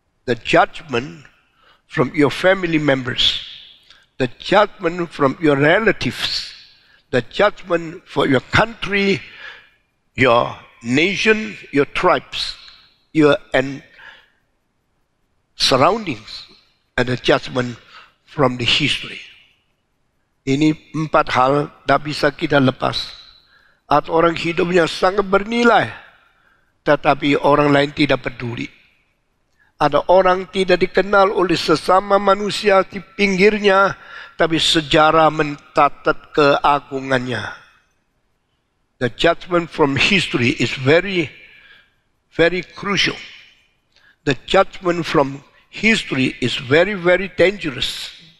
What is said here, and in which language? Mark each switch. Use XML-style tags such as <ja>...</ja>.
<en>The judgment from your family members, the judgment from your relatives, the judgment for your country, your nation, your tribes, your and surroundings, and the judgment from the history.</en> <id>Ini 4 hal tak bisa kita lepas. Atau orang hidupnya sangat bernilai, tetapi orang lain tidak peduli. Ada orang tidak dikenal oleh sesama manusia di pinggirnya, tapi sejarah mencatat keagungannya.</id> <en>The judgment from history is very, very crucial. The judgment from history is very, very dangerous.</en>